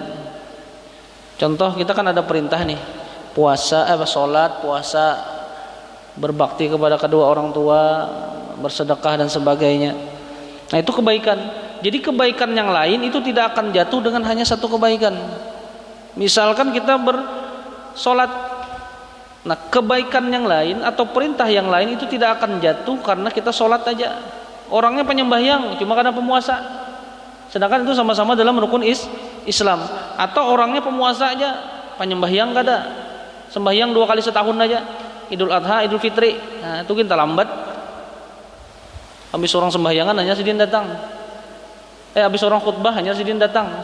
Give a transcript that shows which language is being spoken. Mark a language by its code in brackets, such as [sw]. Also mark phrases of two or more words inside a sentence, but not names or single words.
[id] Contoh, kita kan ada perintah nih, sholat, puasa, berbakti kepada kedua orang tua, bersedekah dan sebagainya. Nah, itu kebaikan. Jadi kebaikan yang lain itu tidak akan jatuh dengan hanya satu kebaikan. Misalkan kita bersolat, nah kebaikan yang lain atau perintah yang lain itu tidak akan jatuh karena kita solat aja. [bjn] Orangnya penyembahyang cuma karena pemuasa, sedangkan itu sama-sama dalam rukun Islam. Atau orangnya pemuasa aja, penyembahyang kada, sembahyang 2 kali setahun aja, Idul Adha, Idul Fitri. Nah itu kita lambat, habis orang sembahyangan hanya sidin datang, habis orang khutbah hanya sidin datang.